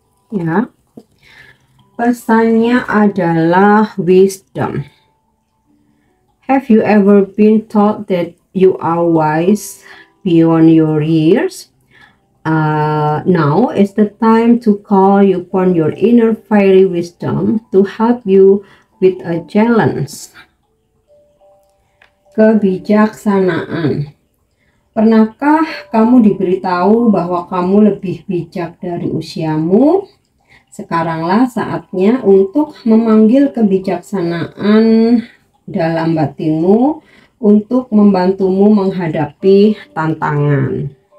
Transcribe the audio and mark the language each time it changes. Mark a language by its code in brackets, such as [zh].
[id] Ya, pesannya adalah wisdom. [en] Have you ever been taught that you are wise beyond your years? Now is the time to call upon your inner fiery wisdom to help you with a challenge. [id] Kebijaksanaan. Pernahkah kamu diberitahu bahwa kamu lebih bijak dari usiamu? Sekaranglah saatnya untuk memanggil kebijaksanaan dalam batinmu untuk membantumu menghadapi tantangan.